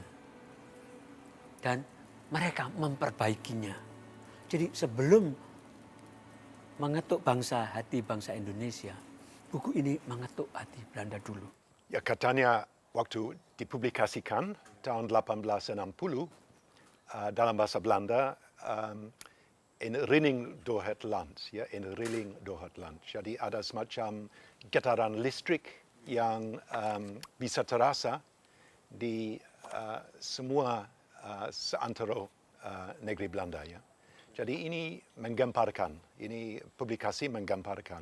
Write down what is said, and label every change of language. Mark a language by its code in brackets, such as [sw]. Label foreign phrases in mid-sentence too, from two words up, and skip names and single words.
[id] Dan mereka memperbaikinya. Jadi sebelum mengetuk hati bangsa Indonesia, buku ini mengetuk hati Belanda dulu. Ya, katanya waktu dipublikasikan tahun 1860 dalam bahasa Belanda, [nl] in rilling door het land, ya, in rilling door het land. [id] Jadi ada semacam getaran listrik yang bisa terasa di semua seantero negeri Belanda, ya. Jadi ini menggemparkan, ini publikasi menggemparkan.